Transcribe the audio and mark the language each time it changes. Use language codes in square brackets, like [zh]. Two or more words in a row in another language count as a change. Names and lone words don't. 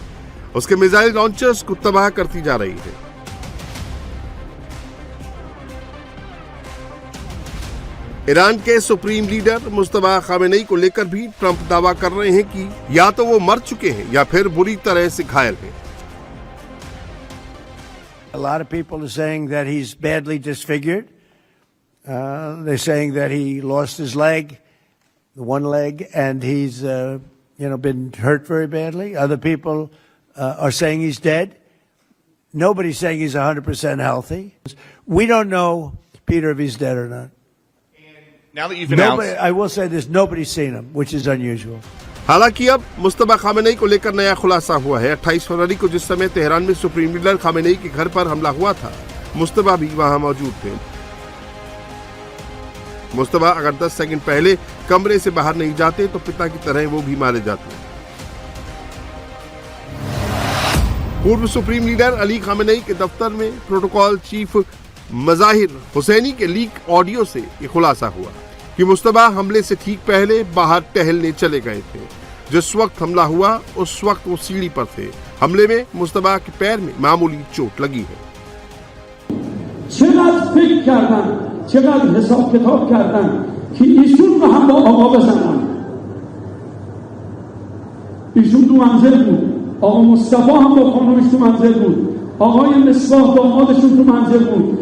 [hi] उसके [en] missile launchers [hi] को तबाह करती जा रही है। ईरान के [en] supreme leader [hi] मुस्तफा खामेनेई को लेकर भी ट्रंप दावा कर रहे हैं कि या तो वो मर चुके हैं या फिर बुरी तरह से घायल हैं। [en] A lot of people are saying that he's badly disfigured. They're saying that he lost his leg, one leg, and he's been hurt very badly. Other people are saying he's dead. Nobody's saying he's 100% healthy. We don't know, Peter, if he's dead or not. Now that you've announced, I will say this: nobody's seen him, which is unusual. [hi] हालांकि अब मुस्तफा खामेनेई को लेकर नया खुलासा हुआ है। 28 फरवरी को जिस समय तेहरान में [en] supreme leader [hi] खामेनेई के घर पर हमला हुआ था, मुस्तफा भी वहां मौजूद थे। मुस्तफा अगर 10 सेकंड पहले कमरे से बाहर नहीं जाते तो पिता की तरह वो भी मारे जाते। पूर्व [en] supreme leader [hi] अली खामेनेई के दफ्तर में [en] protocol chief [hi] मज़ाहिर हुसैनी के [en] leak audio [hi] से ये खुलासा हुआ। कि मुस्तबा हमले से ठीक पहले बाहर टहलने चले गए थे। जिस वक्त हमला हुआ उस वक्त वो सीढ़ी पर थे। हमले में मुस्तबा के पैर में मामूली चोट लगी है। [fa] چقدر فکر کردن، چقدر حساب کتاب کردن که ایشون رو هم با آقا بزنن. ایشون تو منزل بود، آقا مصطفی هم با خانمش تو منزل بود، آقای مصباح دامادشون تو منزل بود.